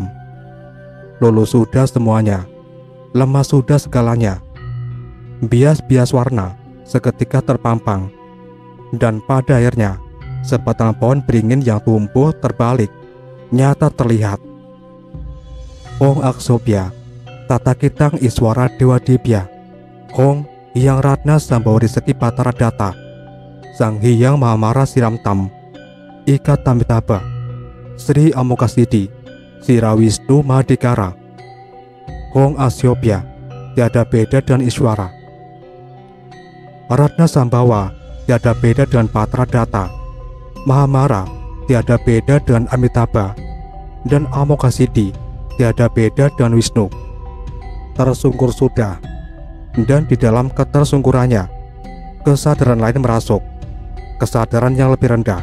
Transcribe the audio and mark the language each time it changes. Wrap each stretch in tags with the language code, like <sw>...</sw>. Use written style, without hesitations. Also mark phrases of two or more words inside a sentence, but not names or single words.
<id>Lulus sudah semuanya, lemas sudah segalanya. Bias-bias warna seketika terpampang, dan pada akhirnya sebatang pohon beringin yang tumbuh terbalik nyata terlihat.</id> <kaw>Ong Aksobya, Tata Kitang Iswara Dewa Dibya, Hong Hyang Ratna Sambawari Seki Patara Data, Sang Hyang Mahamara Siramtam, Ika Tamitaba, Sri Amokasidi, Sira Wisnu Mahadikara.</kaw> <id>Hong Asyobya, tiada beda dengan Iswara. Ratna Sambawa, tiada beda dengan Patra Data. Mahamara, tiada beda dengan Amitabha. Dan Amokasidi, tiada beda dengan Wisnu. Tersungkur sudah, dan di dalam ketersungkurannya kesadaran lain merasuk, kesadaran yang lebih rendah.</id>